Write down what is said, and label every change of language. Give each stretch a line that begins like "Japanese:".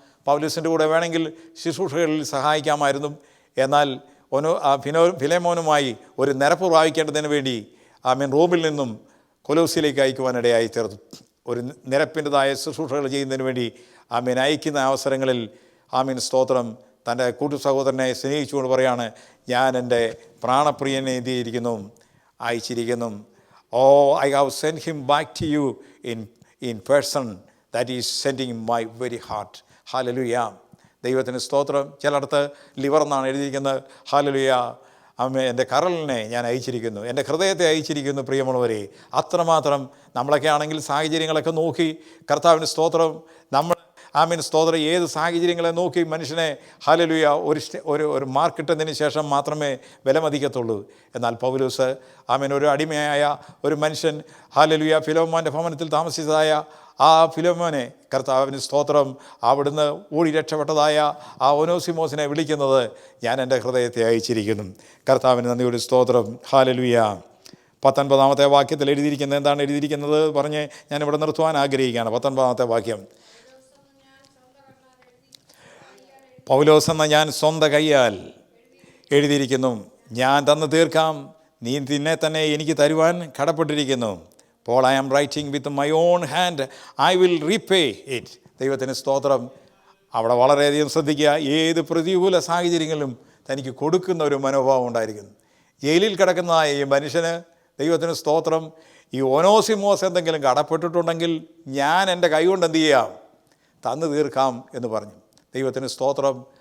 Malayalam: പൗലോസിൻ്റെ കൂടെ വേണമെങ്കിൽ ശുശ്രൂഷകളിൽ സഹായിക്കാമായിരുന്നു. എന്നാൽ ഫിലേമോനുമായി ഒരു നിരപ്പ് പ്രാപിക്കേണ്ടതിന് വേണ്ടി റോമിൽ നിന്നും കൊലോസിലേക്ക് അയക്കുവാനിടയായി തീർന്നു. ഒരു നിരപ്പിൻ്റെതായ ശുശ്രൂഷകൾ ചെയ്യുന്നതിന് വേണ്ടി അയക്കുന്ന അവസരങ്ങളിൽ സ്തോത്രം തൻ്റെ കൂട്ടു സഹോദരനെ സ്നേഹിച്ചുകൊണ്ട് പറയാണ്, ഞാൻ എൻ്റെ പ്രാണപ്രിയനെ എന്ത് ചെയ്തിരിക്കുന്നു? അയച്ചിരിക്കുന്നു.
English: I have sent him back to you in person, that is sending my very heart.
Malayalam: Hallelujah. ദൈവത്തിന് സ്തോത്രം. ചിലയിടത്ത് ലിവർ എന്നാണ് എഴുതിയിരിക്കുന്നത്. ഹല്ലേലൂയ. എൻ്റെ കരളിനെ ഞാൻ അയച്ചിരിക്കുന്നു, എൻ്റെ ഹൃദയത്തെ അയച്ചിരിക്കുന്നു. പ്രിയമുള്ളവരെ, അത്രമാത്രം നമ്മളൊക്കെ ആണെങ്കിൽ സാഹചര്യങ്ങളൊക്കെ നോക്കി കർത്താവിന് സ്തോത്രം സ്തോത്രം ഏത് സാഹചര്യങ്ങളെ നോക്കി മനുഷ്യനെ ഹല്ലേലൂയ ഒരു മാർക്ക് കിട്ടുന്നതിന് ശേഷം മാത്രമേ വിലമതിക്കത്തുള്ളൂ. എന്നാൽ പൗലോസ് ഒരു അടിമയായ ഒരു മനുഷ്യൻ ഹല്ലേലൂയ ഫിലോമോൻ്റെ ഭവനത്തിൽ താമസിച്ചതായ ആ ഫിലോമോനെ കർത്താവിന് സ്തോത്രം അവിടുന്ന് ഓടി രക്ഷപ്പെട്ടതായ ആ ഒനോസിമോസിനെ വിളിക്കുന്നത്, ഞാൻ എൻ്റെ ഹൃദയത്തെ അയച്ചിരിക്കുന്നു. കർത്താവിന് നന്ദിയുടെ സ്തോത്രം. ഹല്ലേലൂയ. 19-ാമത്തെ വാക്യത്തിൽ എഴുതിയിരിക്കുന്നത് എന്താണ് എഴുതിയിരിക്കുന്നത് പറഞ്ഞ് ഞാനിവിടെ നിർത്തുവാൻ ആഗ്രഹിക്കുകയാണ്. 19-ാമത്തെ വാക്യം, പൗലോസ് എന്ന ഞാൻ സ്വന്തം കയ്യാൽ എഴുതിയിരിക്കുന്നു, ഞാൻ തന്നു തീർക്കാം, നീ നിന്നെ തന്നെ എനിക്ക് തരുവാൻ കടപ്പെട്ടിരിക്കുന്നു.
English: Paul, I am writing with my own hand, I will repay it.
Malayalam: ദൈവത്തിന് സ്തോത്രം. അവിടെ വളരെയധികം ശ്രദ്ധിക്കുക. ഏത് പ്രതികൂല സാഹചര്യങ്ങളിലും തനിക്ക് കൊടുക്കുന്ന ഒരു മനോഭാവം ഉണ്ടായിരിക്കുന്നു. ജയിലിൽ കിടക്കുന്നതായ ഈ മനുഷ്യന് ദൈവത്തിന് സ്തോത്രം. ഈ ഓനോസിമോസ് എന്തെങ്കിലും കടപ്പെട്ടിട്ടുണ്ടെങ്കിൽ ഞാൻ എൻ്റെ കൈകൊണ്ട് എന്ത് ചെയ്യാം, തന്നു തീർക്കാം എന്ന് പറഞ്ഞു. ദൈവത്തിന് സ്തോത്രം.